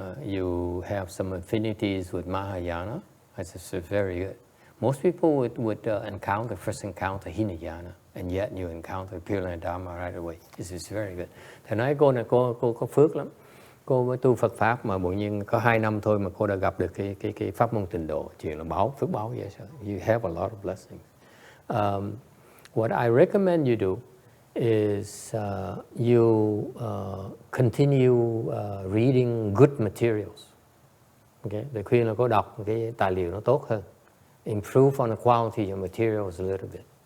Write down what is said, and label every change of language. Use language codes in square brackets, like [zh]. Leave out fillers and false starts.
[en] You have some affinities with Mahayana. That's very good. Most people would first encounter Hinayana, and yet you encounter Pure Land Dharma right away. This is very good. [vi] Thầy nói cô này cô có phước lắm. Cô mới tu Phật pháp mà bỗng nhiên có 2 năm thôi mà cô đã gặp được cái pháp môn tịnh độ. Chuyện là phước báo vậy sao? [en] You have a lot of blessings. What I recommend you do is you continue reading good materials. [vi] Okay, để khuyên là cô đọc cái tài liệu nó tốt hơn. [en] Improve on the quality of materials a little bit.